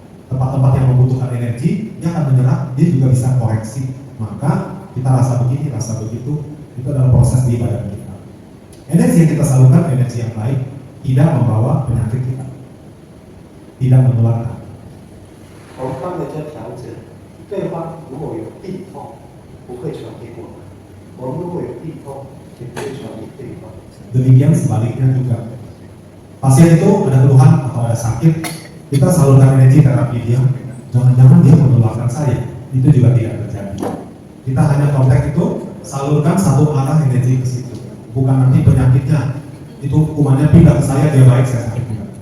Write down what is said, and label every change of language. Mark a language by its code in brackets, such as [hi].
[id] Tempat-tempat yang membutuhkan energi, dia akan menyerap, dia juga bisa koreksi. Maka kita rasa begini, rasa begitu, itu adalah proses di badan kita. Energi yang kita salurkan, energi yang baik, tidak membawa penyakit kita, tidak menularkan. [zh] 我们帮人家调整，对方如果有病痛，不会传给我们；我们如果有病痛，也不会传给对方。 [id] Demikian sebaliknya juga. Pasien itu ada keluhan atau ada sakit, kita salurkan energi terapi dia, jangan-jangan dia menularkan saya, itu juga tidak terjadi. Kita hanya kontak itu, salurkan satu arah energi ke situ, bukan nanti penyakitnya itu kumannya pindah ke saya, dia baik, saya sakit juga.